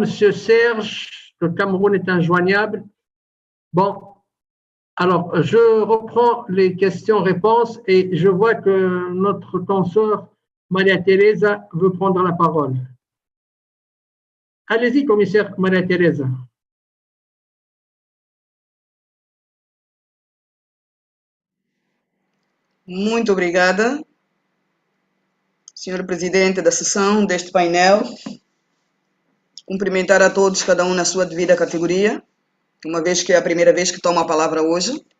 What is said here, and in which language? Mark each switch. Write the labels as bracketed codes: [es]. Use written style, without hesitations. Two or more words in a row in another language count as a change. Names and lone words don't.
[fr] Serge, le Cameroun est injoignable. Bon, alors je reprends les questions-réponses et je vois que notre consort Maria Teresa veut prendre la parole. Allez-y, commissaire Maria Teresa. [pt] Muito obrigada, senhor presidente da sessão deste painel. Cumprimentar a todos, cada um na sua devida categoria, uma vez que é a primeira vez que tomo a palavra hoje.